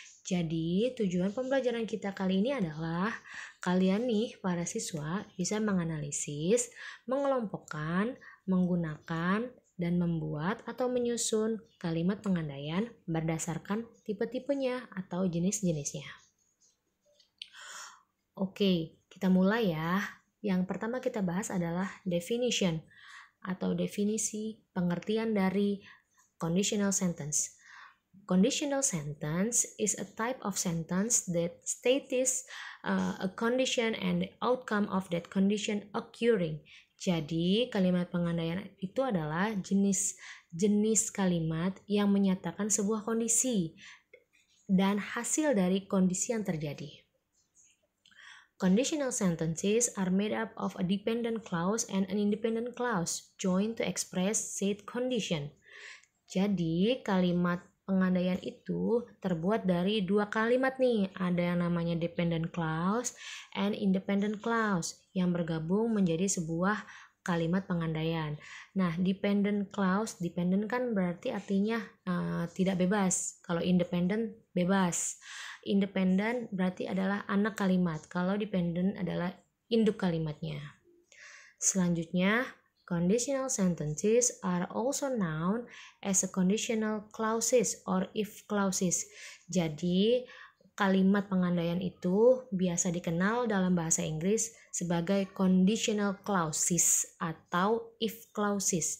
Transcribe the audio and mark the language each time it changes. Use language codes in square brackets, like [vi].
[id] Jadi, tujuan pembelajaran kita kali ini adalah kalian nih, para siswa, bisa menganalisis, mengelompokkan, menggunakan, dan membuat atau menyusun kalimat pengandaian berdasarkan tipe-tipenya atau jenis-jenisnya. Oke, kita mulai ya. Yang pertama kita bahas adalah definition atau definisi pengertian dari conditional sentence. [en] Conditional sentence is a type of sentence that states a condition and the outcome of that condition occurring. [id] Jadi, kalimat pengandaian itu adalah jenis kalimat yang menyatakan sebuah kondisi dan hasil dari kondisi yang terjadi. [en] Conditional sentences are made up of a dependent clause and an independent clause joined to express said condition. [id] Jadi, kalimat pengandaian itu terbuat dari dua kalimat nih. Ada yang namanya dependent clause and independent clause yang bergabung menjadi sebuah kalimat pengandaian. Nah, dependent clause, dependent kan berarti artinya tidak bebas. Kalau independent bebas. Independent berarti adalah anak kalimat. Kalau dependent adalah induk kalimatnya. [en] Selanjutnya, conditional sentences are also known as a conditional clauses or if clauses. [id] Jadi, kalimat pengandaian itu biasa dikenal dalam bahasa Inggris sebagai conditional clauses atau if clauses.